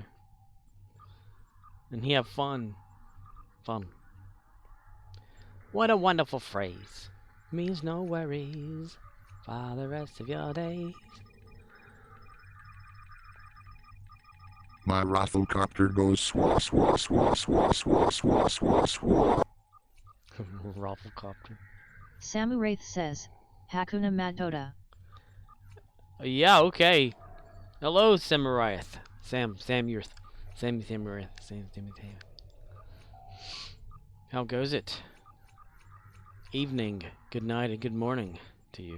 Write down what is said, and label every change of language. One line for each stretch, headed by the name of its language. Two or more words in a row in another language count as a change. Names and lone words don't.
English: And he have fun. Fun. What a wonderful phrase. Means no worries for the rest of your days. My Rafflecopter goes swa swa swa swa swa swa swa swa. Rafflecopter. Samu Wraith says, Hakuna Matata. Yeah, okay. Hello, Samuraith. Sam Yurth. Samuraith. Sam. How goes it? Evening, good night, and good morning to you.